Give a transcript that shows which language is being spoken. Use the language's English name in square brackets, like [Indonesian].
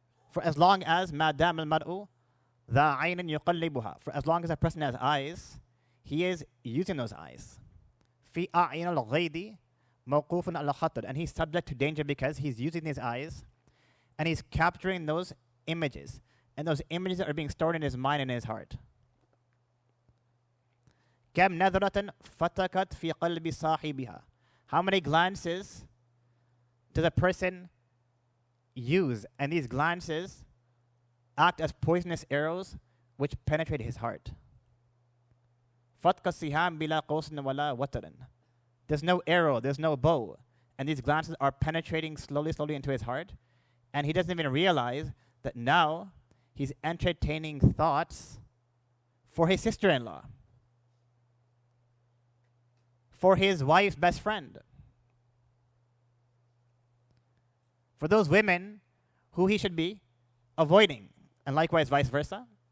[English] For as long as [Arabic] madam al-mar'u dha aynin yuqallibuha, [English] for as long as a person has eyes, he is using those eyes. [Arabic] Fi a'in al-ghaydi mawqufun al-khatar, [English] and he's subject to danger because he's using his eyes and he's capturing those images. And those images are being stored in his mind and his heart. [Arabic] كم نظرة فتكت في قلب صاحبها. [English] How many glances does a person use? And these glances act as poisonous arrows which penetrate his heart. [Arabic] فتك السهام بلا قوس ولا وتر. [English] There's no arrow, there's no bow. And these glances are penetrating slowly into his heart. And he doesn't even realize that now he's entertaining thoughts for his sister-in-law, for his wife's best friend, for those women who he should be avoiding, and likewise vice versa.